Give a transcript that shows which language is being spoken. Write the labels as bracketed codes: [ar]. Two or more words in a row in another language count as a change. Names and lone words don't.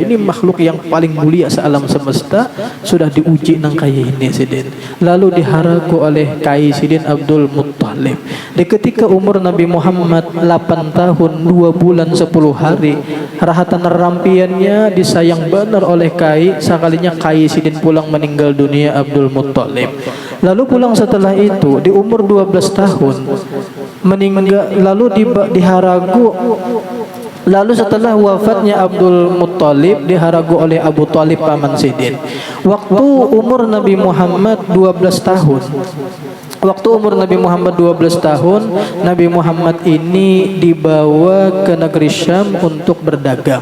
[id] Ini makhluk yang paling mulia sealam semesta, sudah diuji [bjn] nang kaya ini Sidin. Lalu diharaku oleh Kai Sidin Abdul Muthalib. Di ketika umur Nabi Muhammad 8 tahun 2 bulan 10 hari, rahatan rampiannya disayang benar oleh Kai. Sekalinya Kai Sidin pulang meninggal dunia Abdul Muthalib. [id] Lalu pulang setelah itu di umur 12 tahun meninggal, lalu diharagu. Lalu setelah wafatnya Abdul Muthalib diharagu oleh Abu Thalib paman Sidin. Waktu umur Nabi Muhammad 12 tahun, waktu umur Nabi Muhammad 12 tahun, Nabi Muhammad ini dibawa ke negeri Syam untuk berdagang.